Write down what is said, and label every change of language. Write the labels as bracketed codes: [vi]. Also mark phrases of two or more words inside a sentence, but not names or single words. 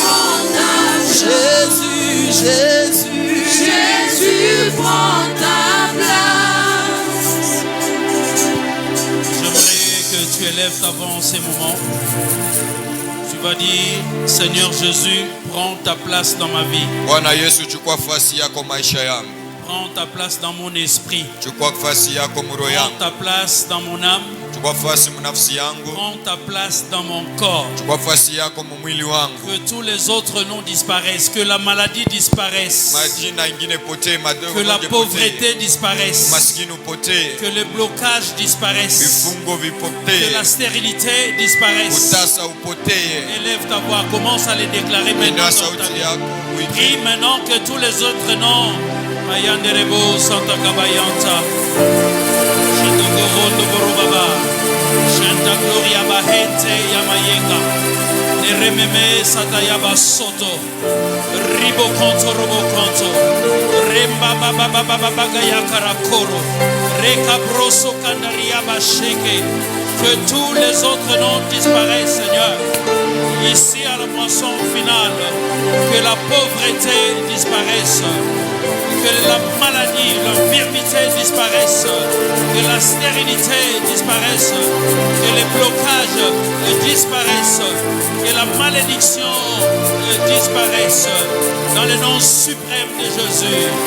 [fr] Jésus, Jésus. Jésus prend ta place. J'aimerais que tu élèves ta voix en ces moments. Tu vas dire, Seigneur Jésus, prends ta place dans ma vie. [sw] Bwana Yesu, chukua nafasi yako maisha yangu. [fr] Prends ta place dans mon esprit. [sw] Chukua nafasi yako moyo [fr] Prends [sw] yangu. [fr] ta place dans mon âme. [sw] Chukua nafasi mnafsi yangu. [fr] Prends ta place dans mon corps. [sw] Chukua nafasi yako mwili wangu. [fr] Que tous les autres noms disparaissent. Que la maladie disparaisse. [sw] Majina ingine potee, madogo [fr] Que la [sw] potee. [fr] pauvreté disparaisse. [sw] Maskini potee. [fr] Que les blocages disparaissent. [sw] Vifungo [fr] Que [sw] vipotee. [fr] la stérilité disparaisse. [sw] Utasa upotee. [fr] Élève ta voix. Commence à les déclarer maintenant. [sw] Inua [fr] Dans ta [sw] sauti [fr] vie. [sw] yako [fr] Prie [sw] uite. [fr] maintenant que tous les autres noms. Mayanderebo Santa Kabayanta. Shindogorondo Borobaba. Shanta Gloria Bahente Yamayeka. Nerememe Satayaba Soto. Ribo Konto Robo Konto. Remba Baba Baba Baba Gayakara Koro. Reka Broso Kandariaba Sheke. Que tous les autres noms disparaissent, Seigneur. Ici à la moisson finale, que la pauvreté disparaisse, que la maladie, l'infirmité disparaisse, que la stérilité disparaisse, que les blocages disparaissent, que la malédiction disparaisse, dans le nom suprême de Jésus.